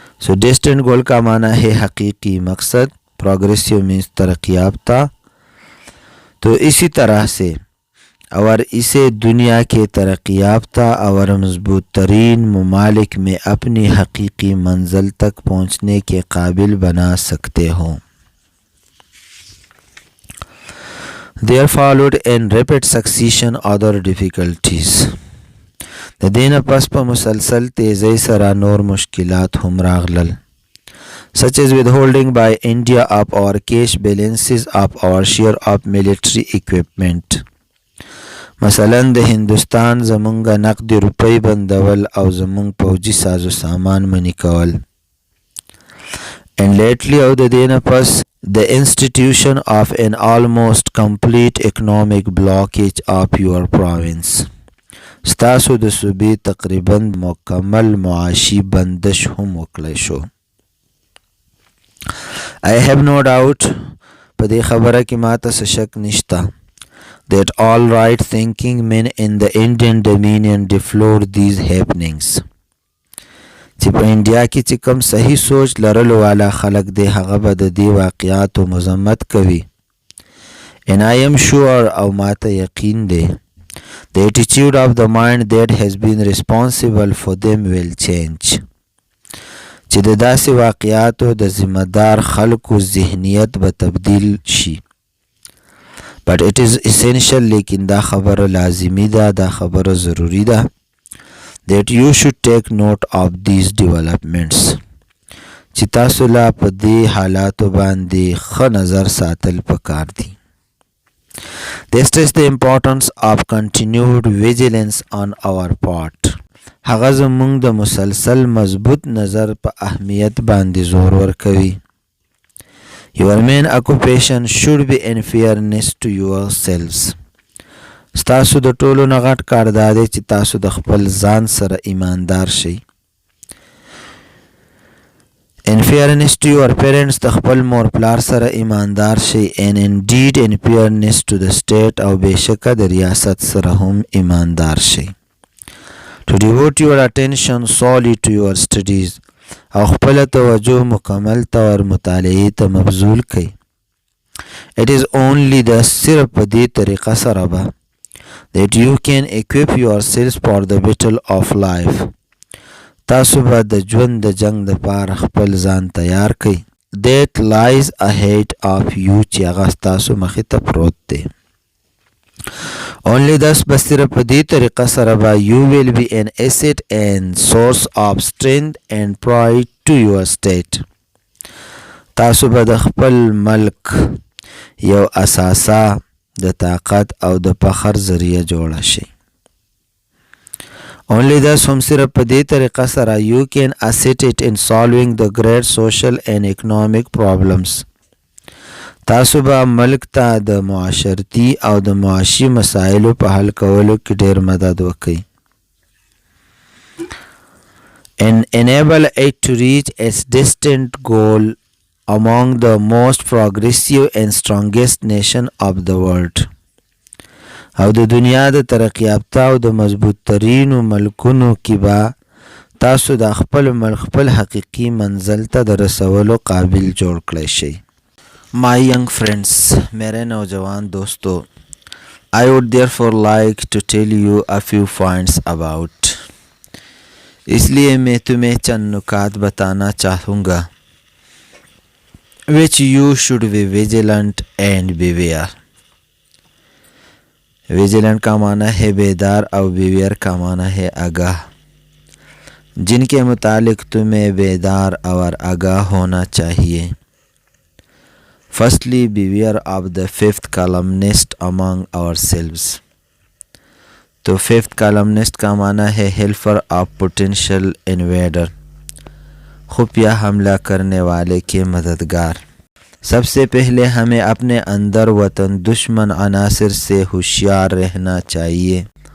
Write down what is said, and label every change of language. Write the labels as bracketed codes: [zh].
[ur] distinct goal کا معنی ہے حقیقی مقصد، [en] progressive means [ur] ترقی یافتہ، تو اسی طرح سے اور اسے دنیا کے ترقی یافتہ اور مضبوط ترین ممالک میں اپنی حقیقی منزل تک پہنچنے کے قابل بنا سکتے ہوں۔ [en] There followed in rapid succession other difficulties. [ps] د دینه پس په مسلسل تیزی سره نور مشکلات هم راغلل. [en] Such as withholding by India of our cash balances of our share of military equipment. [ps] مثلا د هندوستان زمونږ نقد روپی بندول او زمونږ پوجي سازو سامان منی کول. [en] And lately [ps] او د دینه پس [en] the institution of an almost complete economic blockage of your province. [ps] ستاسو د صوبې تقریبا مکمل معاشي بندش هم وکړی شو. [en] I have no doubt [ps] په دې خبره کې ماته څه شک نشته [en] that all right thinking men in the Indian Dominion deplored these happenings. [ps] چې په انډیا کې چې کوم صحیح سوچ لرلو والا خلک دی هغه به د دې واقعاتو مذمت کوي. [en] And I am sure [ps] او ماته یقین دی [en] the attitude of the mind that has been responsible for them will change. [ps] چې د داسې واقعاتو د ذمہدار خلکو ذهنیت به تبدیل شي. [en] But it is essential [ps] لیکن دا خبره لازمی ده، دا خبره ضروری ده [en] that you should take note of these developments. [ps] چې تاسو لا په دې حالاتو باندې ښه نظر ساتل پکار دي. [en] They stress the importance of continued vigilance on our part. [ps] هغه زمونږ د مسلسل مضبوط نظر په اهمیت باندې زور ورکوي. [en] Your main occupation should be in fairness to yourselves. [ps] ستاسو د ټولو نه غټ کار دا دی چې تاسو د خپل ځان سره ایماندار شئ. [en] In fairness to your parents [ps] د خپل مور پلار سره ایماندار شئ. [en] And indeed in fairness to the state [ps] او بېشکه د ریاست سره هم ایماندار شئ. [en] To devote your attention solely to your studies [ps] او خپل توجه مکمل طور مطالعې ته مبذول کړئ. [en] It is only the [ps] صرف په دې طریقه سره به [en] that you can equip yourselves for the battle of life. [ps] تاسو به د ژوند د جنگ د پاره خپل ځان تیار کړئ. [en] That lies ahead of you [ps] چې هغه ستاسو مخې ته پروت دی. [en] Only thus [ps] به صرف په دې طریقه سره به [en] you will be an asset and source of strength and pride to your state. [ps] تاسو به د خپل ملک یو اساسه د طاقت او د فخر ذریعہ جوړه شي. [en] Only thus [ps] هم صرف په دې طریقه سره [en] you can assist it in solving the great social and economic problems. [ps] تاسو به ملک ته د معاشرتي او د معاشي مسایلو په حل کولو کې ډېر مدد وکړي. [en] And enable it to reach its distant goal among the most progressive and strongest nation of the world. [ps] او د دنیا د ترقی یافته او د مضبوط ترینو ملکونو کې به تاسو د خپل ملک خپل حقیقي منزل ته د رسولو قابل جوړ کړئ شئ. [en] My young friends, [ur] میرے نوجوان دوستو, [en] I would therefore like to tell you a few points about. [ur] اس لیے میں تمہیں چند نکات بتانا چاہوں گا [en] which you should be vigilant and beware. [ur] vigilant کا معنی ہے بیدار اور beware کا معنی ہے آگاہ, جن کے متعلق تمہیں بیدار اور آگاہ ہونا چاہیے. [en] Firstly, beware of the fifth columnist among ourselves. [ur] تو fifth columnist کا معنی ہے [en] helper of potential invader, [ur] خفیہ حملہ کرنے والے کے مددگار. سب سے پہلے ہمیں اپنے اندر وطن دشمن عناصر سے ہوشیار رہنا چاہیے.